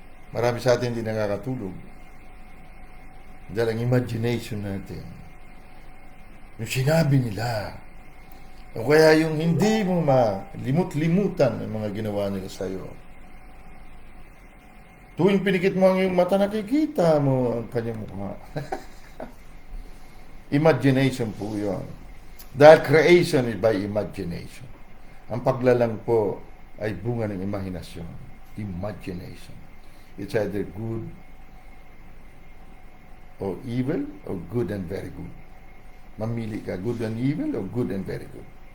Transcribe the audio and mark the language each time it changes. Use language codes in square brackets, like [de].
[tl] Marami sa atin hindi nakakatulog. Dahil ang imagination natin, yung sinabi nila, o kaya yung hindi mo malimut-limutan ang mga ginawa nila sa iyo. Tuwing pinikit mo ang iyong mata, nakikita mo ang kanyang mukha. Imagination po yun. [en] Dahil creation is by imagination. [tl] Ang paglalang po ay bunga ng imahinasyon. [en] Imagination. It's either good or evil or good and very good. [tl] Mamili ka, [en] good and evil or good and very good.